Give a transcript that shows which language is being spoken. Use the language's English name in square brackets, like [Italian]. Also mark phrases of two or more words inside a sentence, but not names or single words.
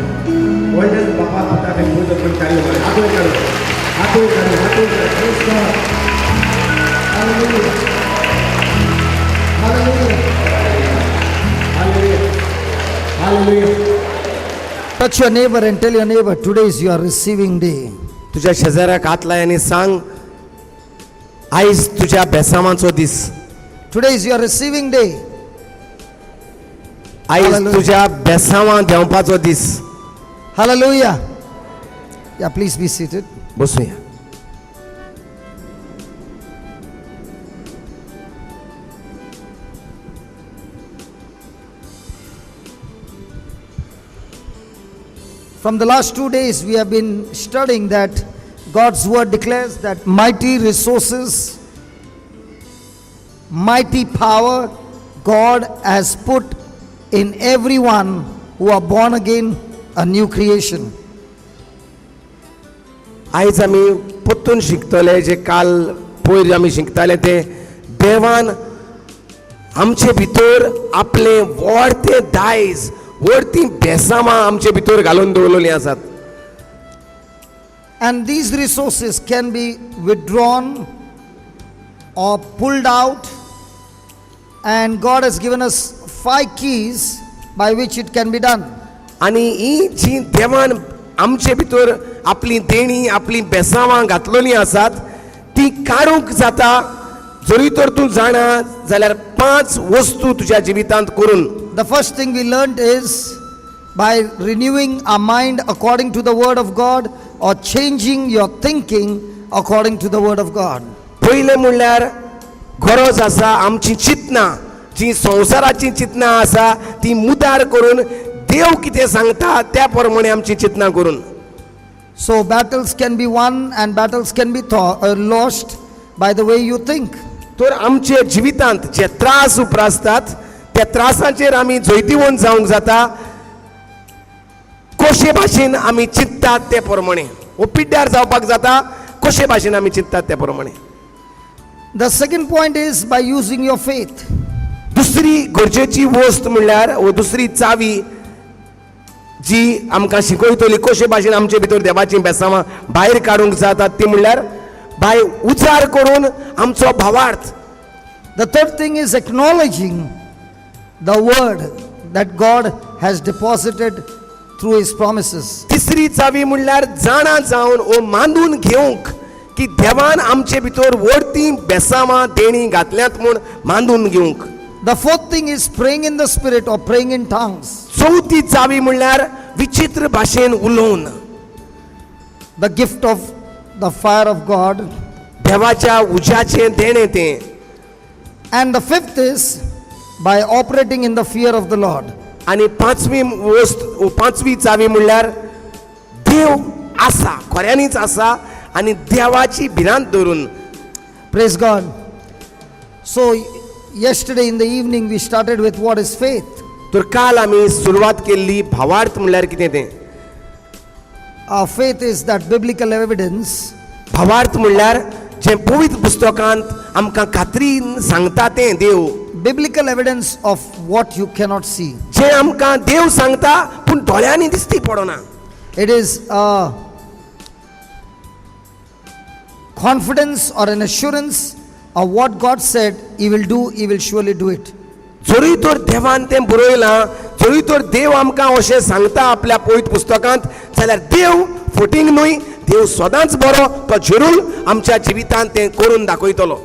[English] Wonderful Papa Pata can put up in Calvary. Praise God. Hallelujah. Hallelujah. Hallelujah. Touch your neighbor and tell your neighbor, today is your receiving day. [Konkani] तुझ्या शेजाऱ्याक हात लाय आणि सांग, आयज तुझ्या बेसामाचो दीस. [English] Today is your receiving day. [Konkani] आयज [English] Hallelujah. [Konkani] तुझ्या बेसामा देवपाचो दीस. [English] Hallelujah. Yeah, please be seated. [Konkani] बसूया. [English] From the last 2 days, we have been studying that God's word declares that mighty resources, mighty power God has put in everyone who are born again, a new creation. [Konkani] आयज आमी परतून शिकतले जे काल पयर आमी शिकताले ते देवान आमचे भितर आपले व्हडते दायज व्हडती बेसामां आमचे भितर घालून दवरलेलीं आसात. [English] And these resources can be withdrawn or pulled out, and God has given us 5 keys by which it can be done. [Konkani] आनी ही जी देवान आमचे भितर आपली देणी आपली बेसामां घातलेलीं आसात ती काडूंक जाता. जरी तर तूं जाणा जाल्यार 5 वस्तू तुज्या जिवितांत करून. [English] The first thing we learned is by renewing our mind according to the word of God, or changing your thinking according to the word of God. [Konkani] पहिले म्हणल्यार गरज आसा आमची चिंतनां जी संवसाराची चिंतनां आसा ती मुदार करून देव कितें सांगता त्या प्रमाणे आमची चिंतनां करून. [English] So battles can be won and battles can be lost by the way you think. [Konkani] तर आमचे जिवितांत जे त्रास उप्रासतात त्या त्रासाचेर आमी जैतिवंत जावंक जाता कशे भाशेन आमी चिंततात ते प्रमाणे. वो पिड्ड्यार जावपाक जाता कशे भाशेन आमी चिंततात त्या प्रमाणे. [English] The second point is by using your faith. [Konkani] दुसरी गरजेची वस्त म्हणल्यार वो दुसरी चावी जी आमकां शिकयतली कशे भाशेन आमचे भितर देवाची बेसामां भायर काडूंक जातात ती म्हणल्यार बाय उजार करून आमचो भावार्थ. [English] The third thing is acknowledging the word that God has deposited through his promises. [Konkani] तिसरी चावी म्हणल्यार जाणा जावन ओ मानून घेवंक की देवान आमचे भितर व्हडती बेसामां देणी घातल्यात म्हूण मानून घेवंक. [English] The fourth thing is praying in the spirit or praying in tongues. [Konkani] चौथी चावी म्हणल्यार विचित्र भाशेन उलोवन. [English] The gift of the fire of God. [Konkani] देवाच्या उज्याचें देणें तें. [English] And the fifth is by operating in the fear of the Lord. [Konkani] आनी पांचवी चावी म्हणल्यार देव आसा खऱ्यांनीच आसा आनी देवाची भिरांत धरून. [English] Praise God. So yesterday in the evening we started with what is faith. [Konkani] तर काल आमी सुरवात केल्ली भावार्थ म्हणल्यार कितें तें. [English] faith is that biblical evidence [Konkani] भावार्थ म्हणल्यार जे पवित्र पुस्तकांत आमकां खात्रीन सांगता तें देव, [English] biblical evidence of what you cannot see. [Konkani] जे आमकां देव सांगता पूण दोळ्यांनी दिसती पडना. [English] It is a confidence or an assurance of what God said He will do, He will surely do it. [Konkani] जरी तर देवान तें बरयलां, जरी तर देव आमकां अशें सांगता आपल्या पवित्र पुस्तकांत, जाल्यार देव फटींग न्हय, देव सदांच बरो, तो जरूर आमच्या जिवितांत तें करून दाखयतलो.